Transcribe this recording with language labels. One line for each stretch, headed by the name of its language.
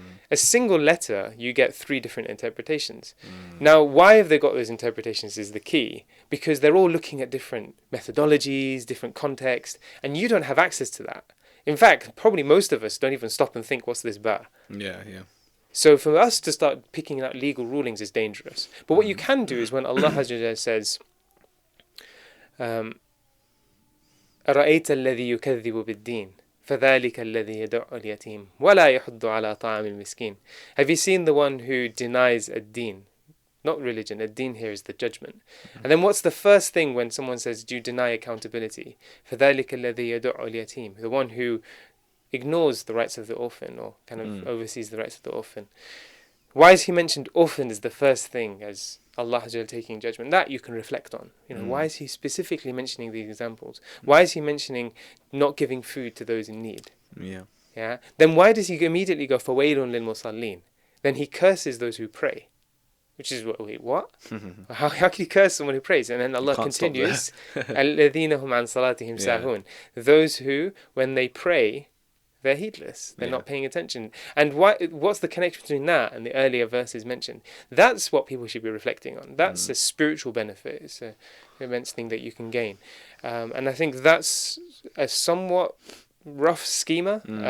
English: A single letter, you get 3 different interpretations. Now, why have they got those interpretations is the key, because they're all looking at different methodologies, different context, and you don't have access to that. In fact, probably most of us don't even stop and think, what's this ba? Yeah. So for us to start picking out legal rulings is dangerous. But what you can do is when Allah says,
Arabic: أَرَأَيْتَ الَّذِي يُكَذِّبُ بِالدِّينِ فَذَلِكَ الَّذِي يَدُعُّ الْيَتِيمَ وَلَا يَحُضُّ عَلَى طَعَامِ الْمِسْكِينِ.
English: Have you seen the one who denies ad-deen? Not religion, ad-deen here is the judgment. And then what's the first thing when someone says, do you deny accountability?
Arabic: فَذَلِكَ الَّذِي يَدُعُّ الْيَتِيمَ.
English: The one who ignores the rights of the orphan, or kind of oversees the rights of the orphan. Why is he mentioned orphan as the first thing, as Allah taking judgment? That you can reflect on. Why is he specifically mentioning these examples? Why is he mentioning not giving food to those in need? Yeah. Then why does he immediately go
Arabic: فَوَيْلٌ لِلْمُصَلِّينَ?
English: then he curses those who pray. Which is, wait, what? How can you curse someone who prays? And then Allah continues,
Arabic: الَّذِينَ هُمْ عَنْ صَلَاتِهِمْ سَاهُونَ.
English: Those who, when they pray, they're heedless. They're not paying attention. And what's the connection between that and the earlier verses mentioned? That's what people should be reflecting on. That's a spiritual benefit. It's an immense thing that you can gain. And I think that's a somewhat rough schema.